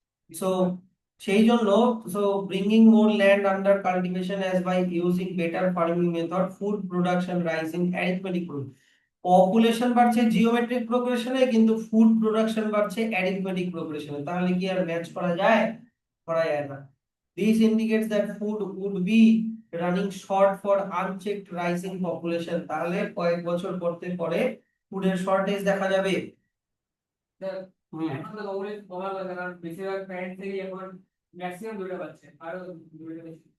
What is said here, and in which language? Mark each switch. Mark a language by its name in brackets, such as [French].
[English] so [Bangla] সেই জন্য, [English] So bringing more land under cultivation as by using better farming method, food production rising arithmetic. [Bangla] Population বাড়ছে geometric প্রোগ্রেশনে, কিন্তু food production বাড়ছে arithmetic প্রোগ্রেশনে। তাহলে কি আর match করা যায়? করা যায় না। [English] This indicates that food would be running short for unchecked rising population. [Bangla] তাহলে কয়েক বছর পরে পরে ফুডের শর্টেজ দেখা যাবে। এখন তো কমপ্লিট কমার কথা কারণ বেশিরভাগ প্যারেন্টস থেকে এখন ম্যাক্সিমাম দুটো পাচ্ছে আরো দুটো বেশি